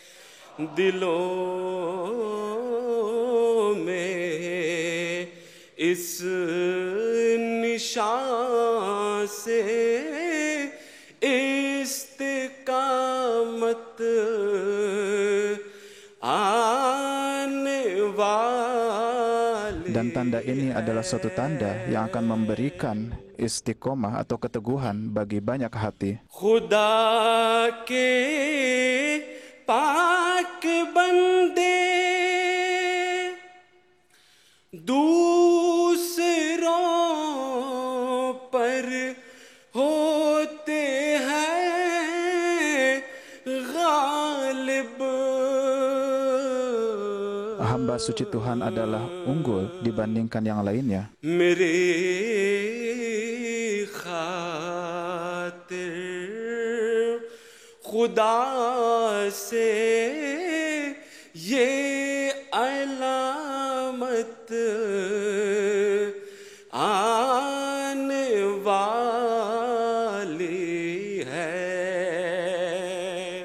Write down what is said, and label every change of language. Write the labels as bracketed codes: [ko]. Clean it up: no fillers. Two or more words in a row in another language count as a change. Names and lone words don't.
[ur] دلوں میں اس نشان سے استقامت آنے والی. [id] Dan tanda ini adalah suatu tanda yang akan memberikan istiqomah atau keteguhan bagi banyak hati. [ur] خدا کے پاک بندے دوسروں پر ہوتے ہیں غالب. [id] Hamba suci Tuhan adalah unggul dibandingkan yang lainnya. [ur] میرے خاطر خدا سے یہ علامت آنے والی ہے.